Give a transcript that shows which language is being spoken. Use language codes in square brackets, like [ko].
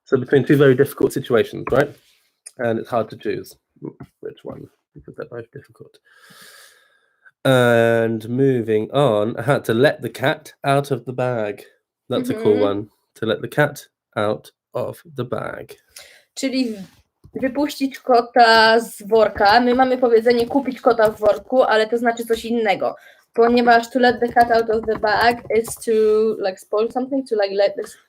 [en] So between 2 very difficult situations, right? And it's hard to choose which one, because they're both difficult. And moving on, I had to let the cat out of the bag. That's a cool one. To let the cat out of the bag. [pl] Czyli wypuścić kota z worka. My mamy powiedzenie kupić kota w worku, ale to znaczy coś innego. Ponieważ [en] to let the cat out of the bag is to like spoil something, to like let this...